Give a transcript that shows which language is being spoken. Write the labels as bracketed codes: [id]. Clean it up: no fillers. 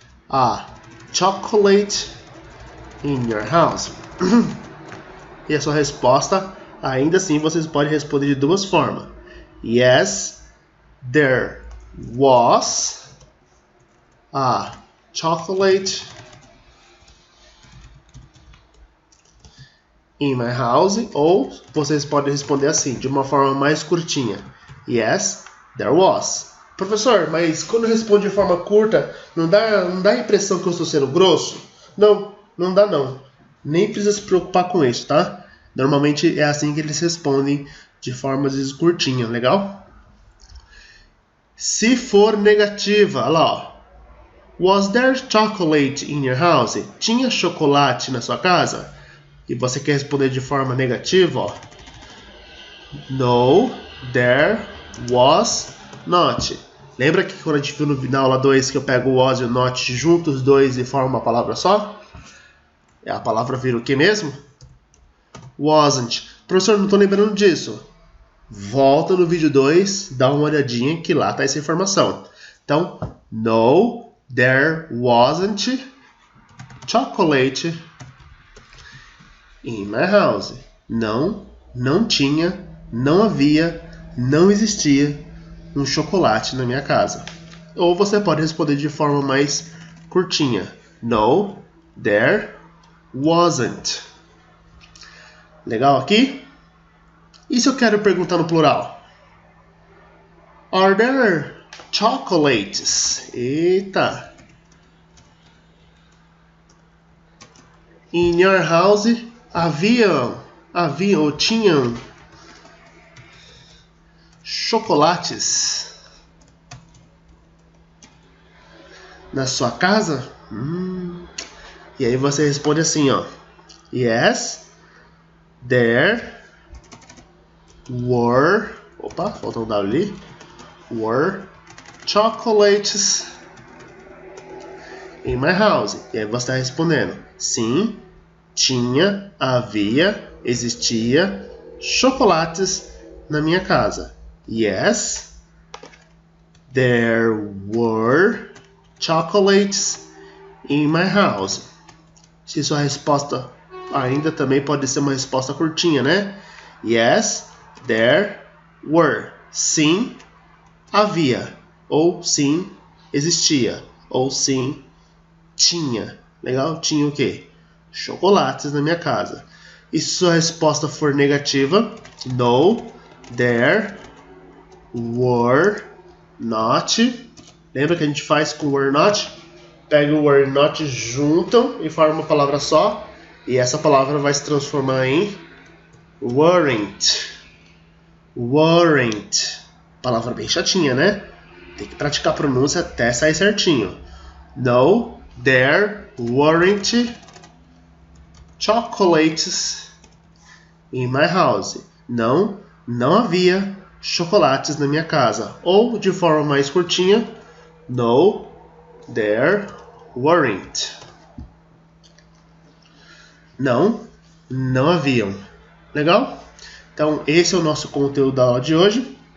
[en] a chocolate in your house? [pt] E a sua resposta, ainda assim, vocês podem responder de duas formas. [en] Yes, there was a chocolate in my house. [pt] Ou vocês podem responder assim, de uma forma mais curtinha. [en] Yes, there was. [pt] Professor, mas quando responde de forma curta, não dá a impressão que eu estou sendo grosso? Não dá não. Nem precisa se preocupar com isso, tá? Normalmente é assim que eles respondem de forma curtinha, legal? Se for negativa, olha lá, ó. [en] Was there chocolate in your house? [pt] Tinha chocolate na sua casa? E você quer responder de forma negativa, ó. [en] No, there was not. [pt] Lembra que quando a gente viu na aula 2 que eu pego o was e o not juntos os dois e formo uma palavra só? A palavra vira o que mesmo? Wasn't. Professor, não estou lembrando disso. Volta no vídeo 2, dá uma olhadinha que lá está essa informação. [en] Então, no, there wasn't chocolate in my house. [pt] Não tinha, não havia, não existia um chocolate na minha casa. Ou você pode responder de forma mais curtinha. [en] No, there wasn't. [pt] Legal aqui? E se eu quero perguntar no plural? [en] Are there chocolates? Eita! In your house, [pt] havia ou tinham chocolates na sua casa? E aí você responde assim, ó. [en] Yes, there were... [pt] Opa, faltou um W ali. [en] Were chocolates in my house. [pt] E aí você está respondendo. Sim, tinha, havia, existia chocolates na minha casa. [en] Yes, there were chocolates in my house. [pt] Se sua resposta ainda também pode ser uma resposta curtinha, né? [en] Yes, there were. [pt] Sim, havia. Ou sim, existia. Ou sim, tinha. Legal? Tinha o quê? Chocolates na minha casa. E se sua resposta for negativa, [en] no, there were not. [pt] Lembra que a gente faz com were not? Pega o were not, juntam e forma uma palavra só. E essa palavra vai se transformar em weren't. Weren't. Palavra bem chatinha, né? Tem que praticar a pronúncia até sair certinho. [en] No, there weren't chocolates in my house. [pt] Não havia chocolates na minha casa. Ou, de forma mais curtinha, [en] no, there weren't. [pt] Não haviam. Legal? Então, esse é o nosso conteúdo da aula de hoje.